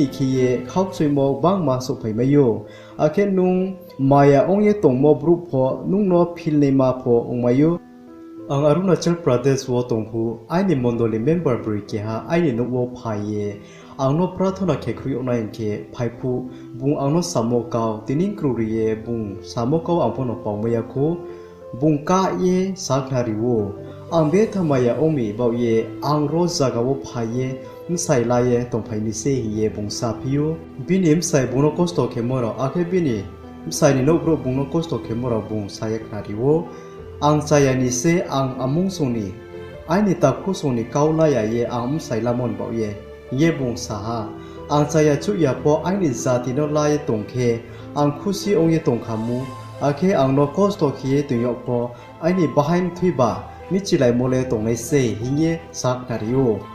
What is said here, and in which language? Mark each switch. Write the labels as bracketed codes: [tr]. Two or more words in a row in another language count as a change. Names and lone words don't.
[trp] khiye khauchimo bangma so phaimayo akhen nung maya ongye tongmo bru pho nung no philne ma pho ongmayo ang Arunachal Pradesh wo tongpu aini mondoli member bri ke ha aini no wo phaye angno prathona khekhri onai ke phaipu bung angno samokau tining kruriye bung samokau angpono pawmaya ko bung ka ye sakhlari wo angbe thamaya omi bau ye angro jagawo phaye msai laye tongphaini se hiye bungsa phiyo binim sai bungno kosto khemoro akhe bini msai ni nobro bungno kosto khemoro bung sayak nariwo ang chayani se ang amung soni aini takhu soni kaulaya ye ang msai lamon bau ye bung saha ang chaya chu ya po aini jati no laye tongkhe ang khusi ongye tongkhamu akhe angno kosto khiye tungyo po aini bahaim thuiba michilai mole tongnai se hinge sak nario